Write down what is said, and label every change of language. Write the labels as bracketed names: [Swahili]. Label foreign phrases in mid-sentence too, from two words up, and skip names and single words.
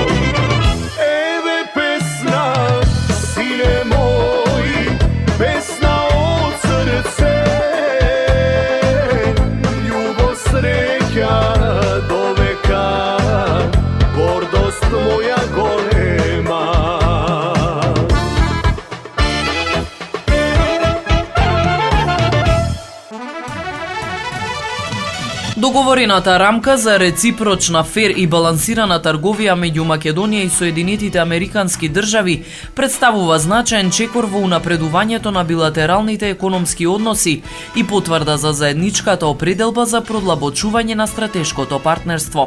[Macedonian] Еве песна, сине мој, песна од срце, љубов среќа до века, гордост моја голема. Договорената рамка за реципрочна, фер и балансирана трговија меѓу Македонија и Соединетите Американски држави представува значаен чекор во унапредувањето на билатералните економски односи и потврда за заедничката определба за продлабочување на стратешкото партнерство.